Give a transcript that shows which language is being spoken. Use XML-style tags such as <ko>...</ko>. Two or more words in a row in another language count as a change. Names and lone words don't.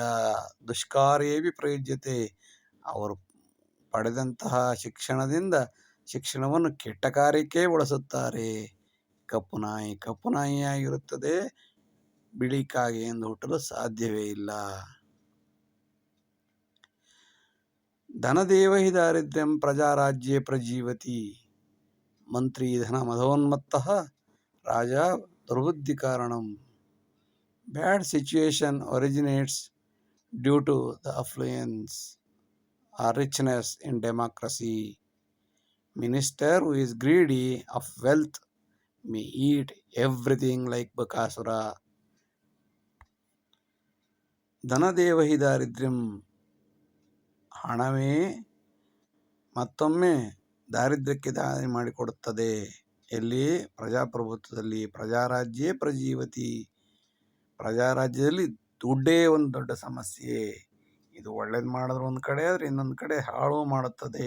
<sa>ದುಷ್ಕಾರ್ಯೇಪಿ ಪ್ರಯುಜ್ಯತೆ,</sa> <kn>ಅವರು ಪಡೆದಂತಹ ಶಿಕ್ಷಣವನ್ನು ಕೆಟ್ಟ ಕಾರ್ಯಕ್ಕೆ ಬಳಸುತ್ತಾರೆ. ಕಪ್ಪು ನಾಯಿಯಾಗಿರುತ್ತದೆ, ಬಿಳಿ ಕಾಗೆ ಎಂದು ಹುಟ್ಟಲು ಸಾಧ್ಯವೇ ಇಲ್ಲ.</kn> <sa>ಧನದೇವ ಹಿ ದಾರಿದ್ರ್ಯಂ ಪ್ರಜಾರಾಜ್ಯೇ ಪ್ರಜೀವತಿ ಮಂತ್ರಿ ಧನ ಮದೋನ್ಮತ್ತಃ ರಾಜ ದುರ್ಬುದ್ಧಿ ಕಾರಣಂ.</sa> <en>bad situation originates due to the affluence or richness in democracy. Minister who is greedy of wealth may eat everything like Bakasura.</en> <sa>ಧನದೇವ ಹಿ ದಾರಿದ್ರ್ಯಂ,</sa> <kn>ಹಣವೇ ಮತ್ತೊಮ್ಮೆ ದಾರಿದ್ರ್ಯಕ್ಕೆ ದಾರಿ ಮಾಡಿಕೊಡುತ್ತದೆ. ಎಲ್ಲಿ? ಪ್ರಜಾಪ್ರಭುತ್ವದಲ್ಲಿ.</kn> <sa>ಪ್ರಜಾರಾಜ್ಯೇ ಪ್ರಜೀವತಿ,</sa> <kn>ಪ್ರಜಾರಾಜ್ಯದಲ್ಲಿ ದುಡ್ಡೇ ಒಂದು ದೊಡ್ಡ ಸಮಸ್ಯೆ. ಇದು ಒಳ್ಳೇದು ಮಾಡಿದ್ರೆ ಒಂದು ಕಡೆ, ಆದರೆ ಇನ್ನೊಂದು ಕಡೆ ಹಾಳು ಮಾಡುತ್ತದೆ.</kn>